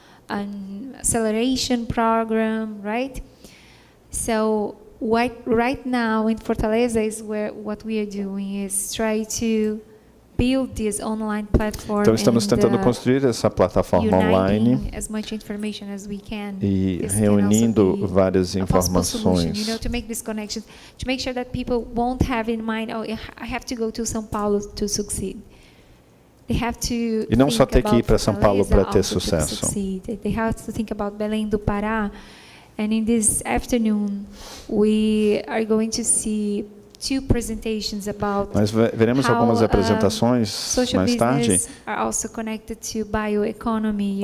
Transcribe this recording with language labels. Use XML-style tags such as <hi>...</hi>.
<en>An acceleration program, right? So right now in Fortaleza is where what we are doing is try to build this online platform.</en> <pt>Então estamos tentando construir essa plataforma online</pt> <en>as much information as we can,</en> <pt>e reunindo várias informações.</pt> <en>To make this connection, to make sure that people won't have in mind, oh, I have to go to São Paulo to succeed.</en> <pt>E não só ter que ir para São Paulo para ter sucesso.</pt> <en>They have to think about Belém do Pará. And in this afternoon, we are going to see two presentations about</en> <pt>Nós veremos algumas apresentações mais tarde,</pt> <en>are also connected to bioeconomy,</en>